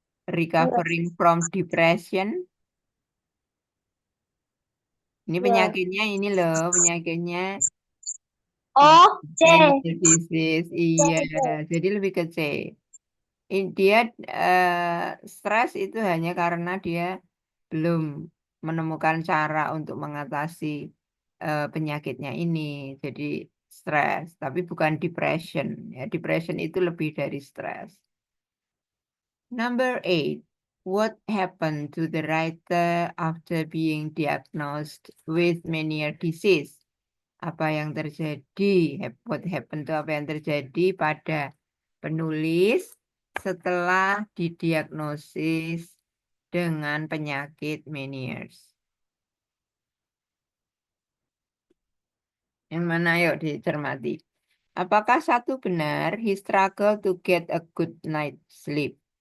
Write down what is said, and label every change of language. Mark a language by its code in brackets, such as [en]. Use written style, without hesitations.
[en] Recovering from depression. [id] Ini Ya. penyakitnya ini loh, penyakitnya Oh, C. Meniere disease. Iya, jadi lebih ke C. Dia stres itu hanya karena dia belum menemukan cara untuk mengatasi penyakitnya ini. Jadi stres, tapi bukan depression. Ya, depression itu lebih dari stres. [en] Number 8. What happened to the writer after being diagnosed with Meniere disease? [id] Apa yang terjadi? [en] What happened to [id] apa yang terjadi pada penulis setelah didiagnosis dengan penyakit Meniere? Yang mana? Yuk dicermati. Apakah satu benar [en] he struggled to get a good night sleep?